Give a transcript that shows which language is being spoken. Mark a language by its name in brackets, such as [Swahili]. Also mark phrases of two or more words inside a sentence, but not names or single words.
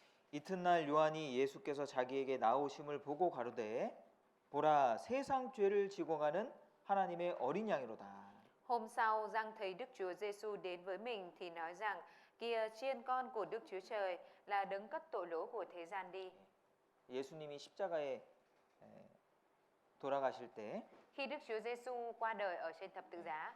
[Korean] 이튿날 요한이 예수께서 자기에게 나오심을 보고 가로되 보라 세상 죄를 지고 가는 하나님의 어린 양이로다. [Vietnamese] Hôm sau, Giăng thấy Đức Chúa Giêsu đến với mình thì nói rằng: Kìa, chiên con của Đức Chúa Trời là đấng cất tội lỗi của thế gian đi. [Korean] 예수님이 십자가에 돌아가실 때 [Vietnamese] Khi Đức Chúa Giêsu qua đời ở trên thập tự giá,